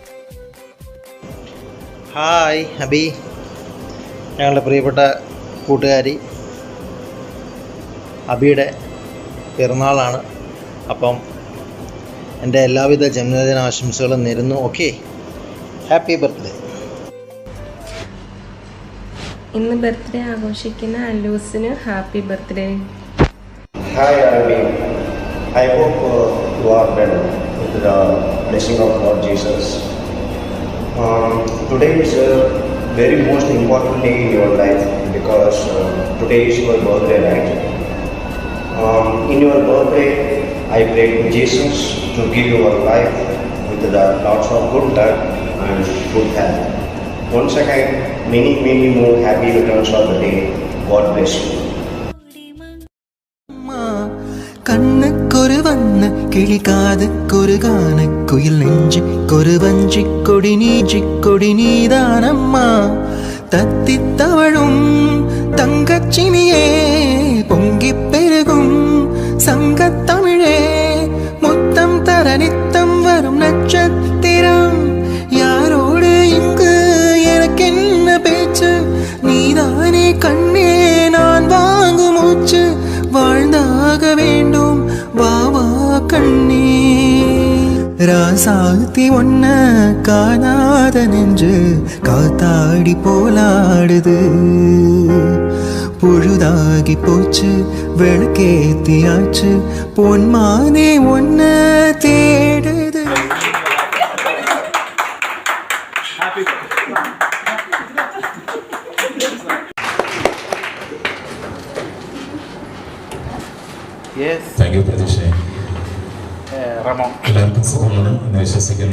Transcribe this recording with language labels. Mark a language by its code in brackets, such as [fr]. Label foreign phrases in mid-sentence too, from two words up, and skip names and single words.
[ml] ഹായ് അബി, ഞങ്ങളുടെ പ്രിയപ്പെട്ട കൂട്ടുകാരി അബിയുടെ പിറന്നാളാണ്. അപ്പം എൻ്റെ എല്ലാവിധ ജന്മദിനാശംസകളും നേരുന്നു. ഓക്കെ, [en] happy birthday. [ml] ഇന്ന് ബർത്ത്ഡേ ആഘോഷിക്കുന്ന അല്ലൂസിന് [en] happy birthday. Hi Arvi, I hope you are well with the blessing of Lord Jesus. Today is a very most important day in your life because today is your birthday, right? In your birthday, I pray to Jesus to give your life with the lots of good luck and good health. Once again, many more happy returns of the day. God bless you. [ta] கண்ணுக்கொரு வண்ணக்கிளி காதுக்கொரு கானக்குயில் நெஞ்சுக்கொரு வஞ்சிக்கொடி நீதானம்மா தத்தித்தவழும் தங்கச்சிமிழே பொங்கிப்பெருகும் சங்கத்தமிழே முத்தம் தர நித்தம் வரும் நட்சத்திரம் யாரோடு இங்கு எனக்கென்ன பேச்சு நீதானே கண்ணே நான் வாங்கும் மூச்சு வாழ்ந்தாக வேண்டும் வாவா கண்ணே ராசாத்தி ஒன்ன காணாத நெஞ்சு காத்தாடி போலாடுது பொழுதாகி போச்சு விளக்கேத்தியாச்சு பொன்மானே ஒன்ன தேடுது. [en] thank you [ml] പ്രതീക്ഷ. എല്ലാവർക്കും സുഖമാണ് എന്ന് വിശ്വസിക്കുന്നു.